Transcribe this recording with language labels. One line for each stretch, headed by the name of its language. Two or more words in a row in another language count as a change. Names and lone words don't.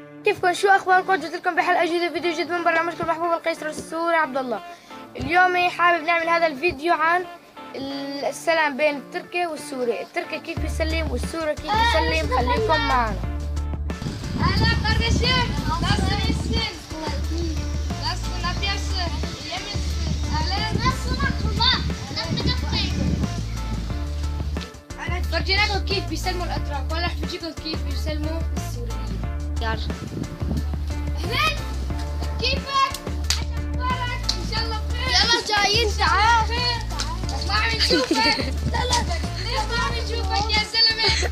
Arabic: كيفكم؟ شو اخباركم؟ جيت لكم بحلقه جديده، فيديو جديد من برنامجكم المحبوب القيصر السوري عبد الله. اليوم حابب نعمل هذا الفيديو عن السلام بين التركي والسوري، التركي كيف يسلم والسوري كيف يسلم. خليكم معنا.
Turkish: Merhaba kardeşim. Nasılsın, iyisin? Nasılsın, ne yapıyorsun? İyi misin? Nasılsın akıllı? Nasıl yapayım?
Arabic: فرجيناكم كيف بيسلموا الاتراك، وهلا رح بجيكم كيف بيسلموا السوريين. يلا. أهلا. كيفك؟ إيش أخبارك؟ إن شاء الله بخير. يلا جايين، تعال. ما عم نشوفك. لا ليش ما عم نشوفك يا زلمة؟